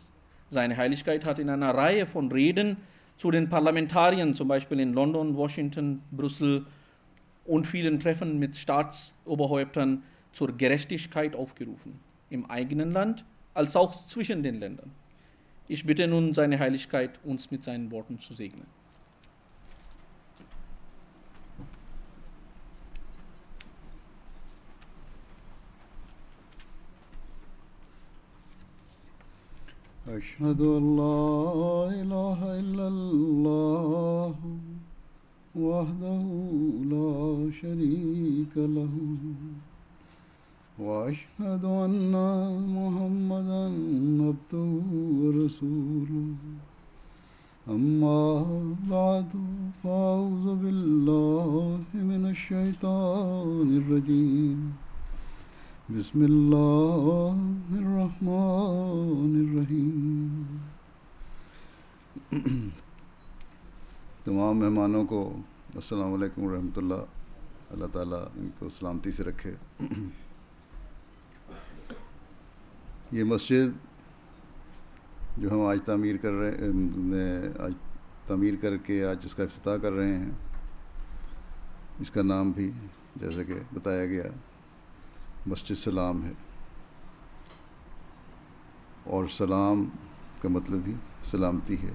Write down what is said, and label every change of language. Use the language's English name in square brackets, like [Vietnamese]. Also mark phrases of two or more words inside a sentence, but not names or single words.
[German] Seine Heiligkeit hat in einer Reihe von Reden zu den Parlamentariern, zum Beispiel in London, Washington, Brüssel und vielen Treffen mit Staatsoberhäuptern zur Gerechtigkeit aufgerufen, im eigenen Land als auch zwischen den Ländern. Ich bitte nun seine Heiligkeit, uns mit seinen Worten zu segnen. [Arabic] أشهد أن لا إله إلا الله وحده لا شريك له وأشهد أن محمدا عبده ورسوله أما بعد فأعوذ بالله من الشيطان الرجيم بسم اللہ الرحمن الرحیم. [Urdu] تمام مہمانوں کو [Arabic] السلام علیکم ورحمۃ اللہ. اللہ تعالیٰ [Urdu] ان کو سلامتی سے رکھے. یہ مسجد جو ہم آج تعمیر کر کے آج اس کا افتتاح کر رہے ہیں، اس کا نام بھی جیسا کہ بتایا گیا مسجد سلام ہے، اور سلام کا مطلب ہی سلامتی ہے.